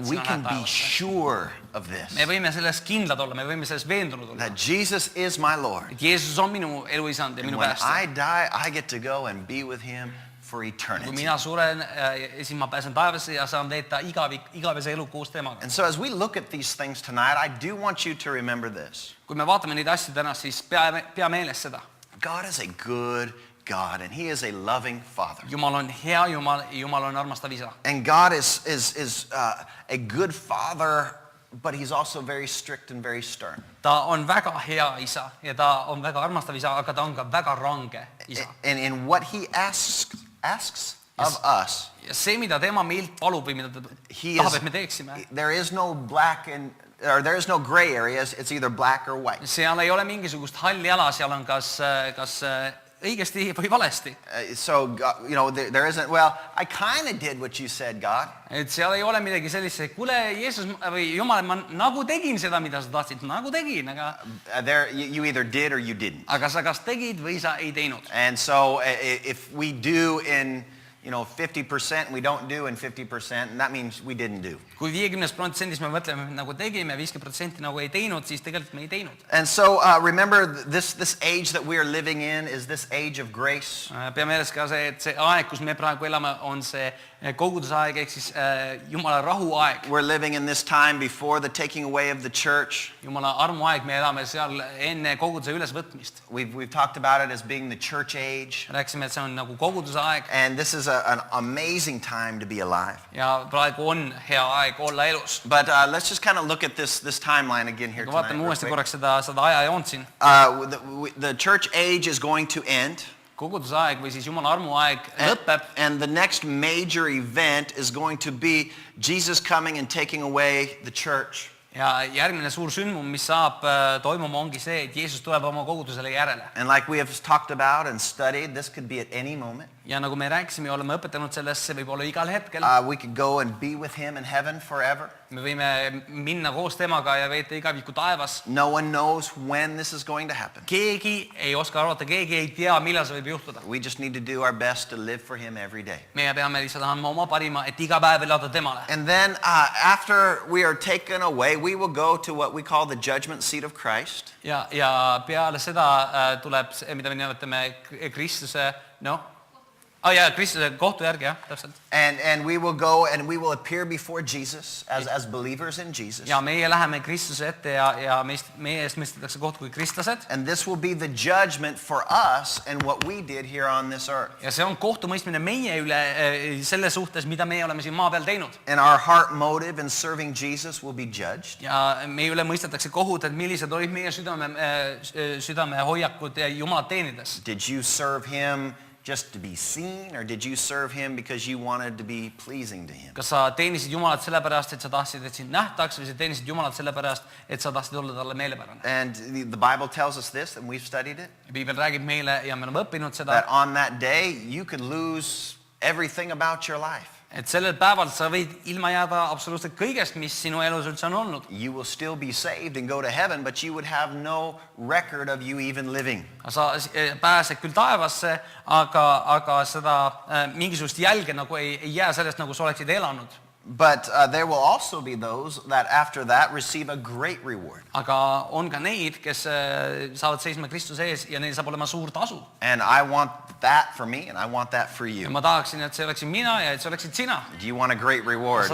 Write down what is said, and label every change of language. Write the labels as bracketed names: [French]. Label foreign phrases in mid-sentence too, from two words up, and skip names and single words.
[English] We [Estonian] sina [English] can [Estonian] lähed [English] be [Estonian] taevasse. [English] sure of this, [Estonian] Me võime selles kindlad olla, me võime selles veendunud olla. [English] that Jesus is my Lord. [Estonian] Et Jeesus on minu eluisand ja [English] And [Estonian] minu [English] when [Estonian] päästja. [English] I die, I get to go and be with him for [Estonian] Kui [English] eternity. [Estonian] mina suren, siis ma pääsen taevasse ja saan veeta igavese elu koos temaga. [English] And so as we look at these things tonight, I do want you to remember this. [Estonian] Kui me vaatame neid asju täna, siis pea meeles seda. [English] God is a good God, and he is a loving Father. [Estonian] Jumal on hea Jumal, Jumal on armastav isa. [English] And God is a good Father, but he's also very strict and very stern. [Estonian] Ta on väga hea isa ja ta on väga armastav isa, aga ta on ka väga range isa. [English] And in what he asks of us, [Estonian] Ja see, mida tema meilt palub või mida ta tahab, et me teeksime, [English] there is no there is no gray areas. It's either black or white. [Estonian] seal ei ole mingisugust halli ala, seal on kas õigesti või valesti. [English] So, you know, there isn't, well, I kind of did what you said, God. [Estonian] Et seal ei ole midagi sellist, et kuule, Jeesus või Jumal, ma nagu tegin seda, mida sa tahtsid, nagu tegin, aga [English] You either did or you didn't. [Estonian] aga sa kas tegid või sa ei teinud. [English] And so if we do in, 50%, we don't do in 50%, and that means we didn't do. [Estonian] Kui 50% me mõtleme, nagu tegime, 50% nagu ei teinud, siis tegelikult me ei teinud. [English] And so remember, this age that we are living in is this age of grace. [Estonian] Pea meeles ka see, et see aeg, kus me praegu elame, on see kogudusaeg, ehk siis Jumala rahuaeg. [English] We're living in this time before the taking away of the church. [Estonian] Jumala armuaeg, me elame seal enne koguduse ülesvõtmist. [English] We've talked about it as being the church age. [Estonian] Rääkisime, et see on nagu kogudusaeg. [English] And this is an amazing time to be alive. [Estonian] Ja praegu on hea aeg olla elus. [English] But let's just kind of look at this timeline again here tonight. [Estonian] Vaatame uuesti korraks seda ajajoont siin. [English] The church age is going to end. [Estonian] Kogudusaeg või siis Jumala armuaeg lõpeb. [English] And the next major event is going to be Jesus coming and taking away the church. [Estonian] Ja järgmine suur sündmum, mis saab toimuma, ongi see, et Jeesus tuleb oma kogudusele järele. [English] And like we have talked about and studied, this could be at any moment. [Estonian] Ja nagu me rääkisime ja oleme õpetanud sellest, see võib olla igal hetkel. [English] We could go and be with him in heaven forever. [Estonian] Me võime minna koos temaga ja veeta igaviku taevas. [English] No one knows when this is going to happen. [Estonian] Keegi ei oska arvata, keegi ei tea, millal see võib juhtuda. [English] We just need to do our best to live for him every day. [Estonian] Meie peame lihtsalt andma oma parima, et iga päev elada temale. [English] And then after we are taken away, we will go to what we call the judgment seat of Christ. [Estonian] Ja peale seda tuleb, mida me nimetame Kristuse, Kristuse kohtu järgi, jah, täpselt. [English] And we will go and we will appear before Jesus as believers in Jesus. [Estonian] Ja meie läheme Kristuse ette ja meie eest mõistetakse kohtu kui kristlased. [English] And this will be the judgment for us and what we did here on this earth. [Estonian] Ja see on kohtumõistmine meie üle selle suhtes, mida meie oleme siin maa peal teinud. [English] And our heart motive in serving Jesus will be judged. [Estonian] Ja meie üle mõistetakse kohut, et millised olid meie südame hoiakud Jumalat teenides. [English] Did you serve him just to be seen, or did you serve him because you wanted to be pleasing to him? [Estonian] Kas sa teenisid Jumalat sellepärast, et sa tahtsid, et sind nähtaks, või sa teenisid Jumalat sellepärast, et sa tahtsid olla talle meelepärane? [English] And the Bible tells us this, and we've studied it. [Estonian] Piibel räägib meile ja me oleme õppinud seda. [English] That on that day you could lose everything about your life. [Estonian] Et sellel päeval sa võid ilma jääda absoluutselt kõigest, mis sinu elus üldse on olnud. [English] You will still be saved and go to heaven, but you would have no record of you even living. [Estonian] Sa pääsed küll taevasse, aga seda mingisugust jälge nagu ei jää sellest, nagu sa oleksid elanud. [English] But there will also be those that after that receive a great reward. [Estonian] Aga on ka neid, kes saavad seisma Kristuse ees ja neil saab olema suur tasu. [English] And I want that for me and I want that for [Estonian] Ja [English] you. [Estonian] ma tahaksin, et see oleksin mina ja et see oleksid sina. [English] Do you want a great reward